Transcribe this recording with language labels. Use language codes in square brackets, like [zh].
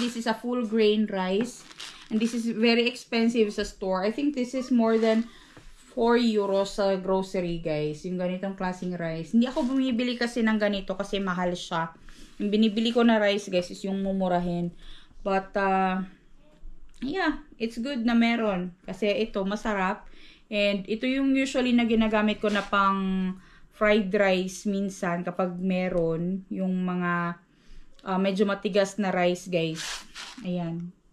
[en] This is a full grain rice. And this is very expensive sa store. I think this is more than 4 euros sa grocery, guys. [tl] Yung ganitong klaseng rice. Hindi ako bumibili kasi ng ganito kasi mahal siya. Yung binibili ko na rice, guys, is yung mumurahin. [en] But, yeah, it's good [tl] na meron. Kasi ito, masarap. And ito yung usually na ginagamit ko na pang fried rice minsan kapag meron yung mga medyo matigas na rice, guys. Ayan.